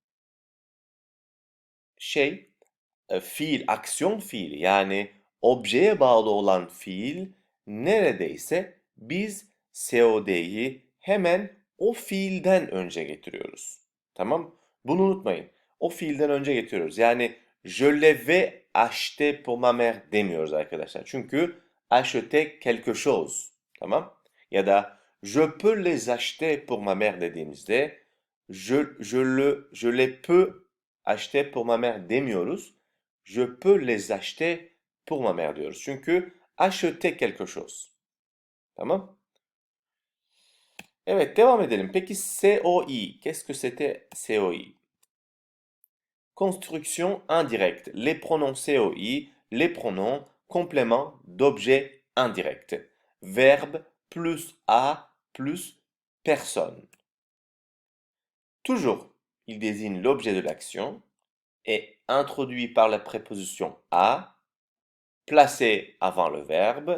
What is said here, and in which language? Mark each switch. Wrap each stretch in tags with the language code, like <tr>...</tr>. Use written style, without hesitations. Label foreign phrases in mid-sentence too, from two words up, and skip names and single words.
<tr>Fiil, aksiyon fiili yani objeye bağlı olan fiil neredeyse biz COD'yi hemen o fiilden önce getiriyoruz. Tamam? Bunu unutmayın. O fiilden önce getiriyoruz. Yani</tr> <fr>je l'avais acheté pour ma mère</fr> <tr>demiyoruz arkadaşlar.</tr> <fr>Çünkü acheter quelque chose.</fr> <tr>Tamam? Ya da</tr> <fr>je peux les acheter pour ma mère dediğimizde je les peux acheter pour ma mère demiyoruz. Je peux les acheter pour ma mère diyoruz. Çünkü acheter quelque chose.</fr> <tr>Tamam? Evet, devam edelim.</tr> <fr>Peki COI, qu'est-ce que c'était COI? Construction indirecte. Les pronoms COI, les pronoms compléments d'objet indirect. Verbe plus a plus personne. Toujours, il désigne l'objet de l'action, est introduit par la préposition a, placé avant le verbe.</fr>